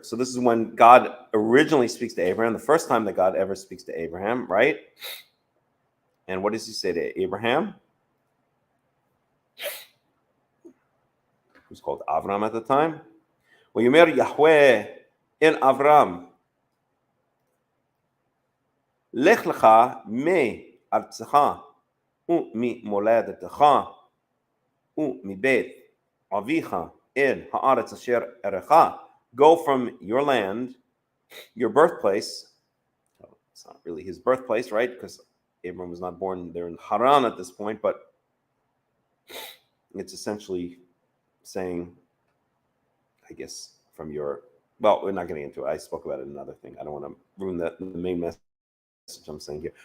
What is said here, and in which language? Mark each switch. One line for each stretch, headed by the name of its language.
English: So this is when God originally speaks to Abraham, the first time that God ever speaks to Abraham, right? And what does he say to Abraham? Who's called Avram at the time.
Hebrew: ויאמר יהוה אל אברהם, לך לך מארצך וממולדתך ומבית אביך אל הארץ אשר אראך.
English: Go from your land, your birthplace. It's not really his birthplace, right? Because Abram was not born there in Haran at this point, but it's essentially saying, I guess, from your, well, we're not getting into it. I spoke about it in another thing. I don't want to ruin the main message I'm saying here.